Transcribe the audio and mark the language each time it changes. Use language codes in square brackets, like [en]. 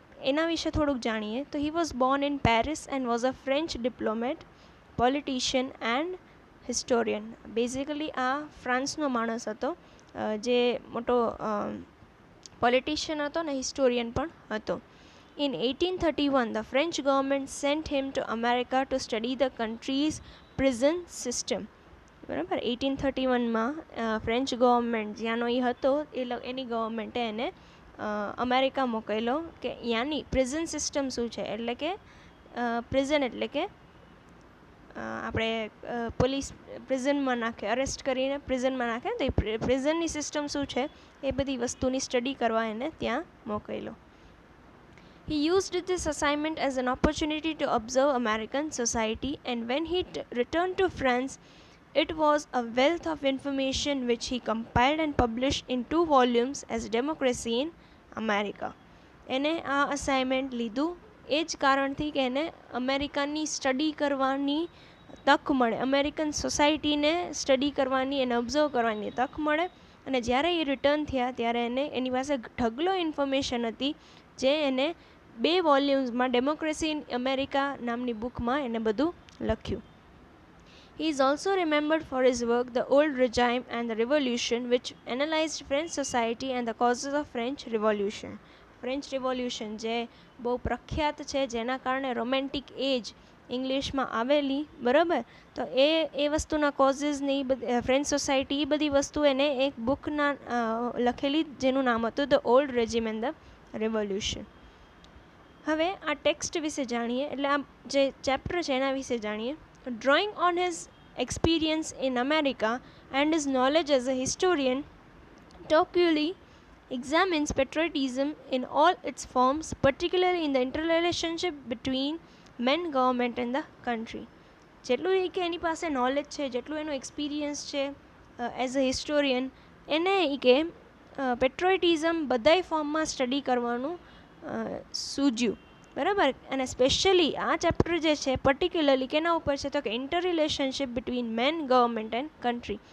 [gu] એના વિશે થોડુંક જાણીએ તો [en] He was born in Paris and was a French diplomat, politician and historian. [gu] Basically આ ફ્રાન્સનો માણસ હતો, જે મોટો પોલિટિશિયન હતો ને હિસ્ટોરિયન પણ હતો. [en] In 1831, the French government sent him to America to study the country's prison system. [gu] બરાબર, 1831માં ફ્રેન્ચ ગવર્મેન્ટ જ્યાંનો એ હતો એની ગવર્મેન્ટે એને અમેરિકા મોકલેલો કે ત્યાંની પ્રિઝન સિસ્ટમ શું છે. એટલે કે પ્રિઝન એટલે કે આપણે પોલીસ પ્રિઝનમાં નાખે, અરેસ્ટ કરીને પ્રિઝનમાં નાખે, તો એ પ્રિઝનની સિસ્ટમ શું છે એ બધી વસ્તુની સ્ટડી કરવા એને ત્યાં મોકલેલો. [en] He used this assignment as an opportunity to observe American society, and when he returned to France, it was a wealth of information which he compiled and published in 2 volumes as Democracy in America. [gu] એને આ assignment લીધું એ જ કારણથી કે એને અમેરિકાની study કરવાની તક મળે, અમેરિકન સોસાયટીને સ્ટડી કરવાની, એને ઓબ્ઝર્વ કરવાની તક મળે. અને જ્યારે એ રિટર્ન થયા ત્યારે એને એની પાસે ઢગલો ઇન્ફોર્મેશન હતી, જે એને 2 વોલ્યુમ્સમાં ડેમોક્રેસી ઇન અમેરિકા નામની બુકમાં એને બધું લખ્યું. [en] He is also remembered for his work The Old Regime and the Revolution, which analyzed French society and the causes of French Revolution. [gu] French revolution જે બહુ પ્રખ્યાત છે, જેના કારણે રોમેન્ટિક એજ ઇંગ્લિશમાં આવેલી, બરાબર, તો એ વસ્તુના કોઝિસને ફ્રેન્ચ સોસાયટી, એ બધી વસ્તુ એને એક બુકના લખેલી જેનું નામ હતું the old રેજિમ and the revolution. હવે આ ટેક્સ્ટ વિશે જાણીએ, એટલે આ જે ચેપ્ટર છે એના વિશે જાણીએ. [en] Drawing on his experience in America and his knowledge as a historian, Tocqueville examines patriotism in all its forms, particularly in the interrelationship between men, government and the country. [gu] જેટલું એ કે એની પાસે નોલેજ છે, જેટલું એનો એક્સપિરિયન્સ છે [en] as a historian, [gu] એને એ કે પેટ્રોઇટિઝમ બધાય ફોર્મમાં સ્ટડી કરવાનું સૂઝ્યું, બરાબર. અને સ્પેશિયલી આ ચેપ્ટર જે છે પર્ટિક્યુલરલી કેના ઉપર છે તો કે [en] Interrelationship between man, government and country.